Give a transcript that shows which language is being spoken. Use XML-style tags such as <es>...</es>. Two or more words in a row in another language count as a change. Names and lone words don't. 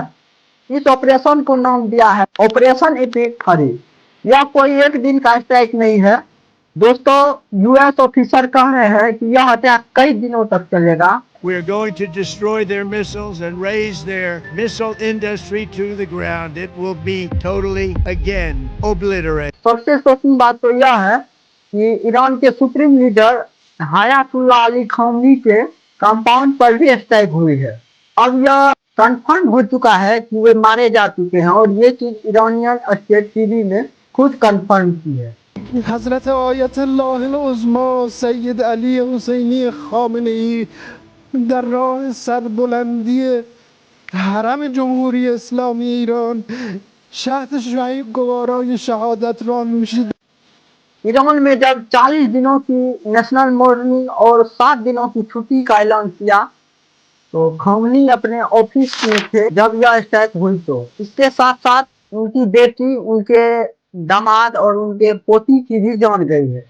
<hi>इस ऑपरेशन को नाम दिया है ऑपरेशन एपिक हरी। यह कोई एक दिन का स्ट्राइक नहीं है दोस्तों।</hi> <en>US officer</en> <hi>कह रहे हैं कि यह अटैक कई दिनों तक चलेगा।</hi> <en>We are going to destroy their missiles and raise their missile industry to the ground. It will be totally, again, obliterated.</en> <hi>सबसे शॉकिंग बात तो यह है कि ईरान के</hi> <en>supreme leader</en> <hi>हयातुल्लाह अली खामनी के कंपाउंड पर भी स्ट्राइक हुई है। अब यह कंफर्म हो चुका है कि वे मारे जा चुके हैं और ये चीज</hi> <en>Iranian state TV</en> <hi>ने खुद कंफर्म की है।</hi> <fa>حضرت آیت الله العظما سید علی حسینی خامنه‌ای در راه سربلندی حرم جمهوری اسلامی ایران شهد شهید گوارای شهادت را نوشید.</fa> <hi>ईरान में जब 40 दिनों की</hi> <en>national mourning</en> <hi>और 7 दिनों की छुट्टी का ऐलान किया तो खामनी अपने ऑफिस में थे जब यह स्ट्राइक हुई। तो इसके साथ साथ उनकी बेटी, उनके दामाद और उनके पोती की भी जान गई है।</hi>